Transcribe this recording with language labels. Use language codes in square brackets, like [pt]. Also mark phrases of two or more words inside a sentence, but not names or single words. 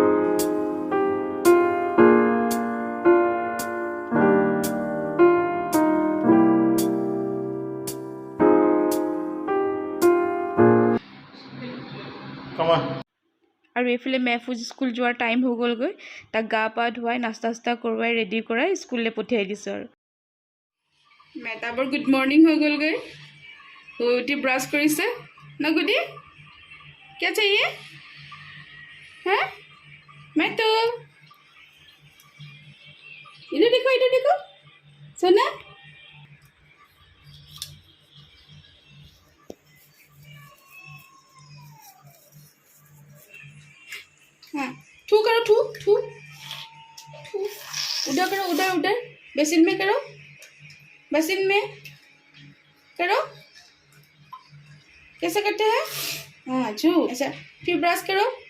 [as] আৰু এইফালে মেহফুজ স্কুল যোৱাৰ টাইম হৈ গ'লগৈ। তাক গা পা ধুৱাই নাস্তা কৰোৱাই ৰেডি কৰাই স্কুললৈ পঠিয়াই দিছোঁ আৰু মেহতাবৰ গুড মৰ্ণিং হৈ গ'লগৈ। শুই উঠি ব্ৰাছ কৰিছে না গুডি [hi] क्या चाहिए हाँ मैं तो इधर देखो सोना हाँ थू करो थू थू थू उधर करो उधर बेसिन में करो बेसिन में करो कैसे करते हैं हाँ छू ऐसा फिर ब्रश करो